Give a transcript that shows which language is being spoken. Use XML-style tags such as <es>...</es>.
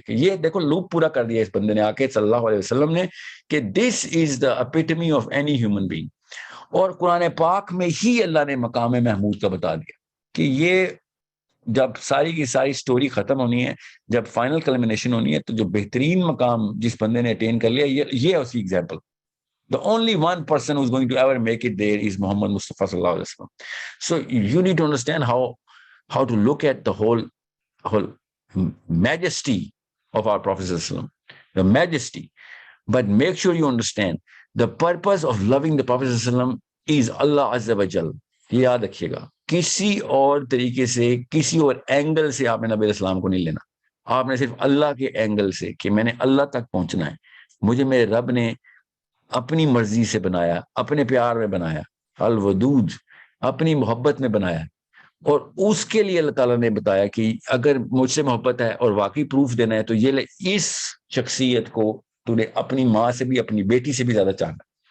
<ur>کہ یہ دیکھو لوپ پورا کر دیا اس بندے نے آ کے صلی اللہ علیہ وسلم نے کہ</ur> <en>This is the epitome of any human being.</en> <ur>اور قرآن پاک میں ہی اللہ نے مقام محمود کا بتا دیا کہ یہ جب ساری کی ساری سٹوری ختم ہونی ہے, جب فائنل کلمنیشن ہونی ہے, تو جو بہترین مقام جس بندے نے اٹین کر لیا یہ ہے اسی example.</ur> <en>The only one person who's going to ever make it there is Muhammad Mustafa sallallahu alaihi wasallam. So you need to understand how to look at the whole majesty of our Prophet sallallahu alaihi wasallam, the majesty. But make sure you understand the purpose of loving the Prophet sallallahu alaihi wasallam is Allah azza wa jal.</en> <ur>یہ یاد رکھیے گا, کسی اور طریقے سے, کسی اور angle سے آپ نے نبی علیہ السلام کو نہیں لینا. آپ نے صرف اللہ کے اینگل سے کہ میں نے اللہ تک پہنچنا ہے, مجھے میرے رب نے اپنی مرضی سے بنایا, اپنے پیار میں بنایا, الودود اپنی محبت میں بنایا, اور اس کے لیے اللہ تعالیٰ نے بتایا کہ اگر مجھ سے محبت ہے اور واقعی پروف دینا ہے تو یہ لے, اس شخصیت کو تو نے اپنی ماں سے بھی اپنی بیٹی سے بھی زیادہ چاہنا.</ur>